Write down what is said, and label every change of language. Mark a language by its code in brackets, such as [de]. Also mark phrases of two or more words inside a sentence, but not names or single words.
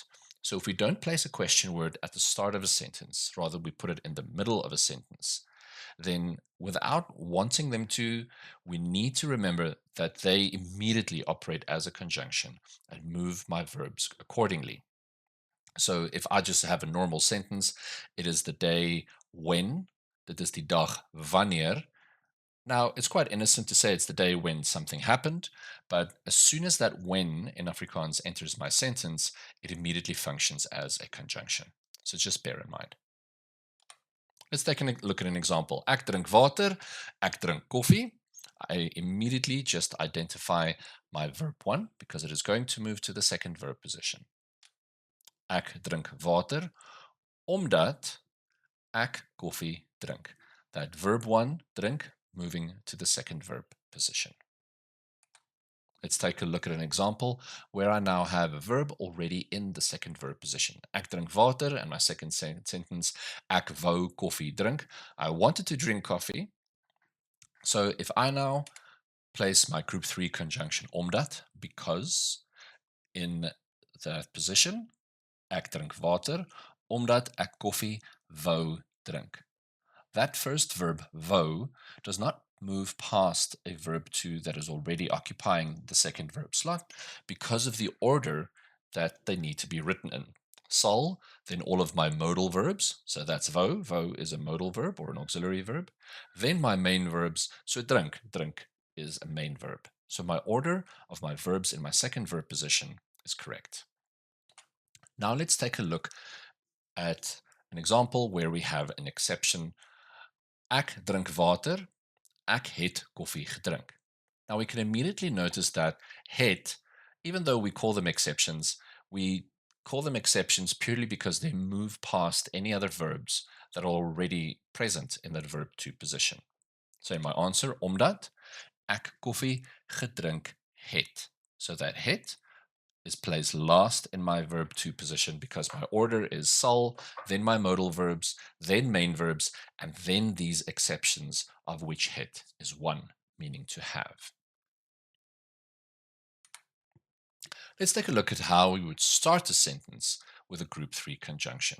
[en] So if we don't place a question word at the start of a sentence, rather we put it in the middle of a sentence, then without wanting them to, we need to remember that they immediately operate as a conjunction and move my verbs accordingly. So if I just have a normal sentence, it is the day when, [af] dit is die dag wanneer. [en] Now, it's quite innocent to say it's the day when something happened, but as soon as that when in Afrikaans enters my sentence, it immediately functions as a conjunction. So just bear in mind. Let's take a look at an example. [af] Ek drink water, ek drink koffie. [en] I immediately just identify my verb 1 because it is going to move to the second verb position. [af] Ek drink water omdat ek koffie drink. [en] That verb 1, drink, moving to the second verb position. Let's take a look at an example where I now have a verb already in the second verb position. [af] Ek drink water, [en] and my second sentence, [af] ek wou koffie drink. [en] I wanted to drink coffee. So if I now place my group 3 conjunction omdat, because, in that position, [af] ek drink water, omdat ek koffie wou drink. [en] That first verb, wou, does not move past a verb 2 that is already occupying the second verb slot because of the order that they need to be written in. Sal, then all of my modal verbs, so that's wou, wou is a modal verb or an auxiliary verb, then my main verbs, so drink, drink is a main verb. So my order of my verbs in my second verb position is correct. Now let's take a look at an example where we have an exception. [af] Ek drink water, ek het koffie gedrink. [en] Now we can immediately notice that het, even though we call them exceptions, we call them exceptions purely because they move past any other verbs that are already present in that verb 2 position. So in my answer, [af] omdat ek koffie gedrink het. [en] So that het is placed last in my verb 2 position because my order is sal, then my modal verbs, then main verbs, and then these exceptions, of which het is one, meaning to have. Let's take a look at how we would start a sentence with a group 3 conjunction.